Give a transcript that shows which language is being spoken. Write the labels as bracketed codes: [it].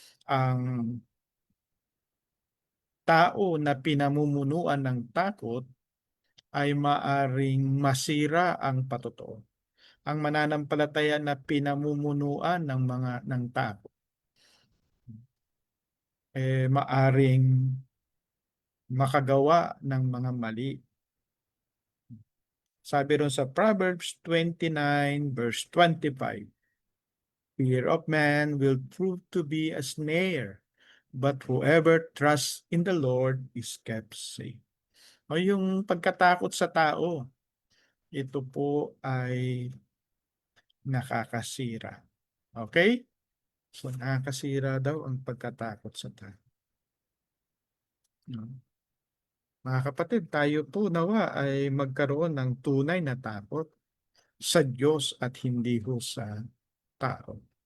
[tl] Ang tao na pinamumunuan ng takot ay maaring masira ang patotoo. Ang mananampalataya na pinamumunuan ng takot, maaring makagawa ng mga mali. Sabi ron sa Proverbs 29 verse 25, [en] "Fear of man will prove to be a snare, but whoever trusts in the Lord is kept safe." [tl] O yung pagkatakot sa tao, ito po ay nakakasira. Okay? So nakakasira daw ang pagkatakot sa tao. No? Mga kapatid, tayo po nawa ay magkaroon ng tunay na takot sa Diyos at hindi ho sa tao.